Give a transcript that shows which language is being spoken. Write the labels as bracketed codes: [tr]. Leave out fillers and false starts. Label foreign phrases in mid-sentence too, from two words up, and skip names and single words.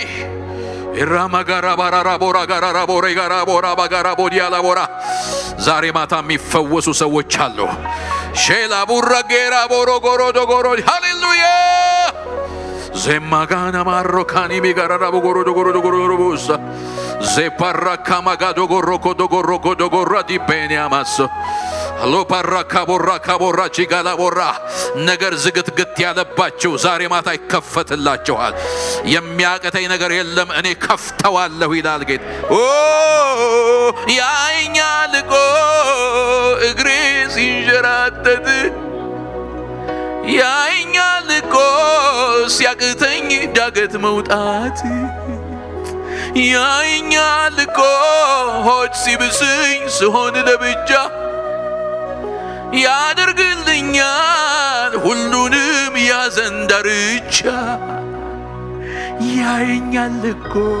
[am] ኢራማጋራ ባራራ ቦራ ጋራራ ቦሬ ጋራ ቦራ ባጋራ ቦዲያላ ቦራ ዛሬ ማታ የሚፈወሱ ሰዎች አሉ። ሼላ ቡራ ጌራ ቦሮ ጎሮ ዶጎሮ ሃሌሉያ። Zemagana marrokani migarara bogoro dogoro busa. Zeparaka magado goroko dogora di bene amaso. Allo paraka borra chigala borra. ነገር ዝግትግት ያለባችሁ ዛሬ ማታ ይከፈትላችኋል። የሚያቀተኝ ነገር የለም እኔ ከፍተዋለሁ ይላል ጌታ። ኦ ያኛል እኮ እግሬ ሲንሸራተት ያኛል እኮ ሲያቅተኝ ዳገት መውጣት ያኛል እኮ ሆድ ሲብስኝ ስሆን ለብቻ ያደርግልኛል ሁሉንም ያዘን ዳርቻ ያየኛል እኮ